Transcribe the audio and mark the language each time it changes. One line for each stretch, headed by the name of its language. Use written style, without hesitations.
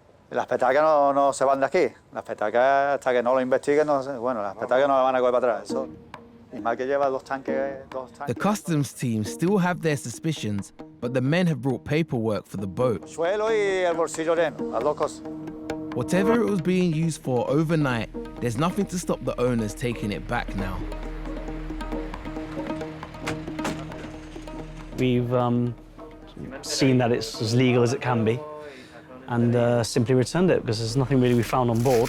Spanish: Las petacas no se van de aquí. Las petacas, hasta que no lo investiguen, no sé. Bueno, las petacas no las van a coger para atrás. Eso. Y más que lleva dos tanques.
English: The customs team still have their suspicions, but the men have brought paperwork for the boat.
Spanish: Suelo y el bolsillo lleno, las dos cosas.
English: Whatever it was being used for overnight, there's nothing to stop the owners taking it back now. We've seen that it's as legal as it can be and simply returned it because there's nothing really we found on board.